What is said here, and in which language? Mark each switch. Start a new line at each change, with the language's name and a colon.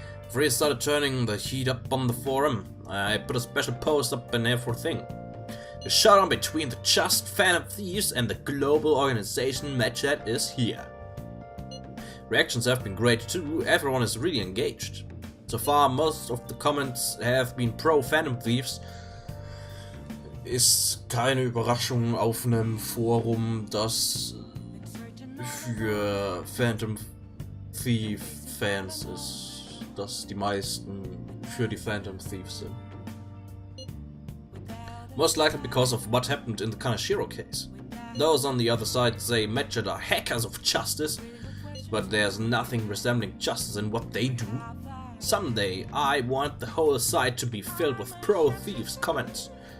English: Free started turning the heat up on the forum. I put a special post up and everything. The showdown between the just Phantom Thieves and the global organization Medchat is here. Reactions have been great too, everyone is really engaged. So far most of the comments have been pro Phantom Thieves.
German: Ist keine Überraschung auf einem Forum, das für Phantom Thief Fans ist, dass die meisten für die Phantom Thieves sind.
English: Most likely because of what happened in the Kanashiro case. Those on the other side say Medchat are hackers of justice, but there's nothing resembling justice in what they do. Someday I want the whole site to be filled with pro thieves comments.